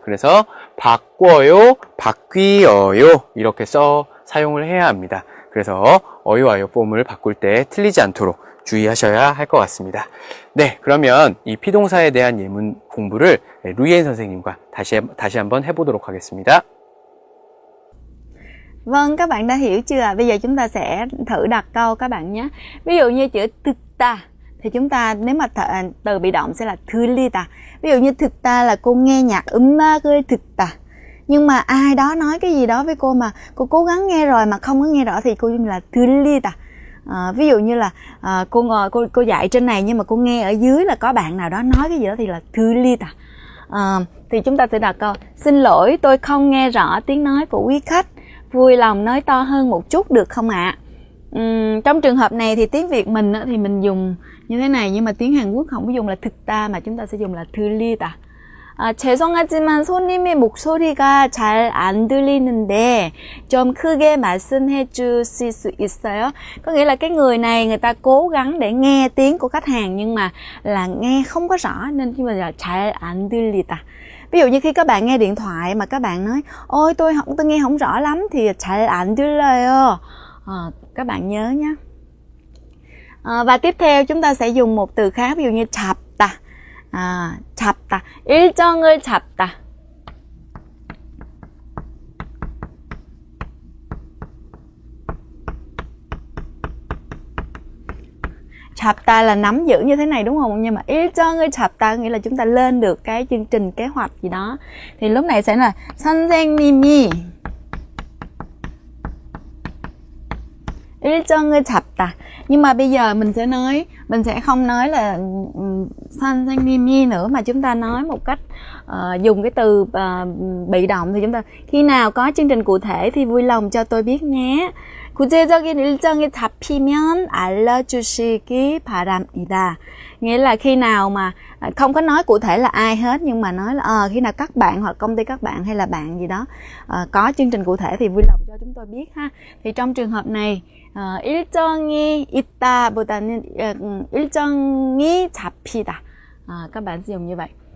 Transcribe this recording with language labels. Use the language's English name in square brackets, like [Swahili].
[Korean] 그래서 바꿔요, 바뀌어요 이렇게 사용을 해야 합니다. 그래서 어요, 아요 폼을 바꿀 때 틀리지 않도록 주의하셔야 할 것 같습니다. 네, 그러면 이 피동사에 대한 예문 공부를 루이엔 선생님과 다시 한번 해보도록 하겠습니다. [Vietnamese] Vâng, các bạn đã hiểu chưa? Bây giờ chúng ta sẽ thử đặt câu các bạn nhé. Ví dụ như chữ thực ta thì chúng ta nếu mà từ bị động sẽ là 들리다. Ví dụ như thực ta là cô nghe nhạc [Korean] 음악을 듣다. [Vietnamese] Nhưng mà ai đó nói cái gì đó với cô mà cô cố gắng nghe rồi mà không có nghe rõ thì cô dùng là 들리다. Ví dụ như là cô dạy trên này nhưng mà cô nghe ở dưới là có bạn nào đó nói cái gì đó thì là 들리다. Thì chúng ta sẽ đặt câu xin lỗi tôi không nghe rõ tiếng nói của quý khách, vui lòng nói to hơn một chút được không ạ? Trong trường hợp này thì tiếng Việt mình thì mình dùng như thế này, nhưng mà tiếng Hàn Quốc không có dùng là thực ta mà chúng ta sẽ dùng là 들리다. [Korean] 죄송하지만 손님의 목소리가 잘 안 들리는데 좀 크게 말씀해 주실 수 있어요? [Vietnamese] Có nghĩa là cái người này người ta cố gắng để nghe tiếng của khách hàng nhưng mà là nghe không có rõ nên chúng ta là [Korean] 잘 안 들리다. [Vietnamese] Ví dụ như khi các bạn nghe điện thoại mà các bạn nói ôi tôi nghe không rõ lắm thì [Korean] 잘 안 들려요. [Vietnamese] Các bạn nhớ nhé. Và tiếp theo chúng ta sẽ dùng một từ khác, ví dụ như 잡다. [Korean] 잡다. 일정을 잡다. [Vietnamese] 잡다 là nắm giữ như thế này đúng không? Nhưng mà [Korean] 일정을 잡다 [Vietnamese] nghĩa là chúng ta lên được cái chương trình kế hoạch gì đó. Thì lúc này sẽ là [Korean] 선생님이 일정을 잡다. [Vietnamese] Nhưng mà bây giờ mình sẽ không nói là 선생님이 nữa, mà chúng ta nói một cách dùng cái từ bị động. Thì chúng ta khi nào có chương trình cụ thể thì vui lòng cho tôi biết nhé. [Korean] 구체적인 일정이 잡히면 알려주시기 바랍니다. [Vietnamese] Nghĩa là khi nào mà không có nói cụ thể là ai hết, nhưng mà nói là khi nào các bạn hoặc công ty các bạn hay là bạn gì đó có chương trình cụ thể thì vui lòng cho chúng tôi biết ha. Thì trong trường hợp này [Korean] 일정이 있다보다는 일정이 잡히다. [Vietnamese] Các bạn sử dụng như vậy.